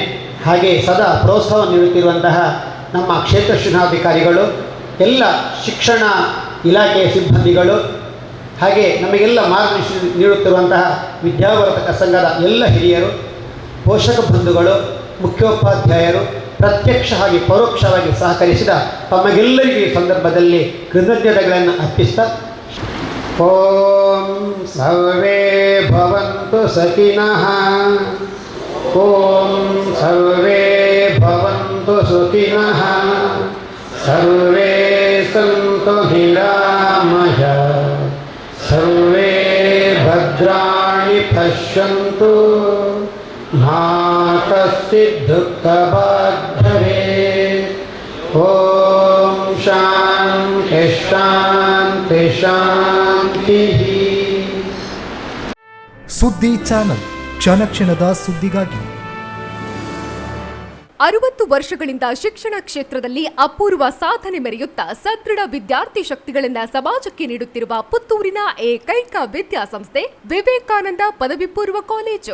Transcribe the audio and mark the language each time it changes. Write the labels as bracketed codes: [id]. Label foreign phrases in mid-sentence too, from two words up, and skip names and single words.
[kn] ಹಾಗೆ ಸದಾ ಪ್ರೋತ್ಸಾಹ ನೀಡುತ್ತಿರುವಂತಹ ನಮ್ಮ ಕ್ಷೇತ್ರ ಶಿಕ್ಷಣಾಧಿಕಾರಿಗಳು, ಎಲ್ಲ ಶಿಕ್ಷಣ ಇಲಾಖೆಯ ಸಿಬ್ಬಂದಿಗಳು, ಹಾಗೆ ನಮಗೆಲ್ಲ ಮಾರ್ಗದರ್ಶನ ನೀಡುತ್ತಿರುವಂತಹ ವಿದ್ಯಾವರ್ಧಕ ಸಂಘದ ಎಲ್ಲ ಹಿರಿಯರು, ಪೋಷಕ ಬಂಧುಗಳು, ಮುಖ್ಯೋಪಾಧ್ಯಾಯರು, ಪ್ರತ್ಯಕ್ಷ ಹಾಗೆ ಪರೋಕ್ಷವಾಗಿ ಸಹಕರಿಸಿದ ತಮಗೆಲ್ಲರಿಗೂ ಈ ಸಂದರ್ಭದಲ್ಲಿ ಕೃತಜ್ಞತೆಗಳನ್ನು ಅರ್ಪಿಸ್ತಾ, [sa] ಓಂ ಸರ್ವೇ ಭವಂತು ಸಖಿನಃ, ಓಂ ಸರ್ವೇ ಭವಂತು ಸುಖಿನಃ, ಸರ್ವೇ ಸಂತು ನಿರಾಮಯಃ, ಸರ್ವೇ ಭದ್ರಾಣಿ ಪಶ್ಯಂತು, ಮಾ ಕಶ್ಚಿತ್ ದುಃಖಭಾಗ್ ಭವೇತ್. ಓಂ ಶಾಂತಿ ಶಾಂತಿ ಶಾಂತಿ. [kn] ಸುದ್ದಿ ಚಾನಲ್, ಕ್ಷಣ ಕ್ಷಣದ ಸುದ್ದಿಗಾಗಿ. 60 ವರ್ಷಗಳಿಂದ ಶಿಕ್ಷಣ ಕ್ಷೇತ್ರದಲ್ಲಿ ಅಪೂರ್ವ ಸಾಧನೆ ಮೆರೆಯುತ್ತಾ ಸದೃಢ ವಿದ್ಯಾರ್ಥಿ ಶಕ್ತಿಗಳನ್ನು ಸಮಾಜಕ್ಕೆ ನೀಡುತ್ತಿರುವ ಪುತ್ತೂರಿನ ಏಕೈಕ ವಿದ್ಯಾಸಂಸ್ಥೆ ವಿವೇಕಾನಂದ ಪದವಿ ಪೂರ್ವ ಕಾಲೇಜು.